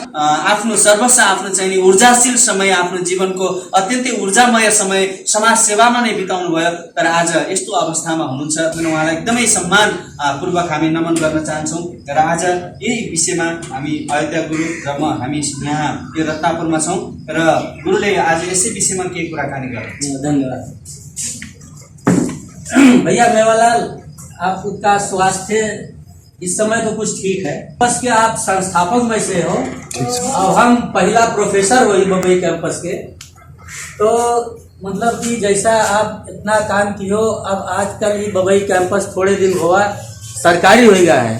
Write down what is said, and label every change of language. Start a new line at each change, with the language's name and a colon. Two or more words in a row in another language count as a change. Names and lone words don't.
Nepali: आफ्नो सर्वस्व आफ्नो चाहिने ऊर्जाशील समय, आफ्नो जीवनको अत्यन्तै ऊर्जामय समय समाज सेवामा नै बिताउनु भयो। तर आज यस्तो अवस्थामा हुनुहुन्छ, उहाँलाई एकदमै सम्मान पूर्वक हामी नमन गर्न चाहन्छौँ। र आज यही विषयमा हामी अयोध्या गुरु र हामी यहाँ यो रत्नापुरमा छौँ र गुरुले आज यसै विषयमा केही कुराकानी गर्नुहुन्छ।
Hindi: धन्यवाद भैया मेवालाल। आपका स्वास्थ्य इस समय तो कुछ ठीक है, बस के आप संस्थापक में से हो और हम पहला प्रोफेसर हो बम्बई कैंपस के। तो मतलब कि जैसा आप इतना काम किए हो, अब आजकल ये बम्बई कैंपस थोड़े दिन हुआ सरकारी हो गया है।